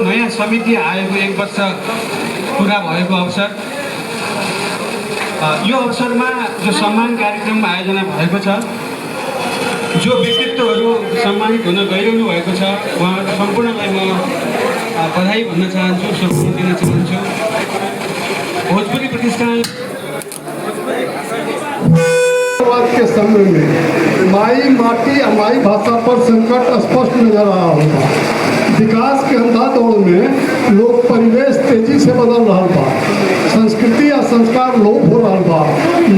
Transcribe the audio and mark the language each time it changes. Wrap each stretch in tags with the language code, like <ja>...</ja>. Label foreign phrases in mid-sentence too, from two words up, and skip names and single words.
<ne>समिति आएको 1 वर्ष पुरा भएको अवसर, यो अवसरमा जो सम्मान कार्यक्रम आयोजना भएको छ, जो व्यक्तित्वहरू सम्मानित हुन गइरहनु भएको छ, उहाँहरू सम्पूर्णलाई म बधाई भन्न चाहन्छु, शुभकामना दिन चाहन्छु।</ne> <bho>भोजपुरी प्रतिष्ठान के समय में माई माटी और माई भाषा पर संकट स्पष्ट नजर आ रहा होगा। विकास के अंधा दौड़ में लोग परिवेश तेजी से बदल रहा बा, संस्कृति और संस्कार लोप हो रहा बा।</bho>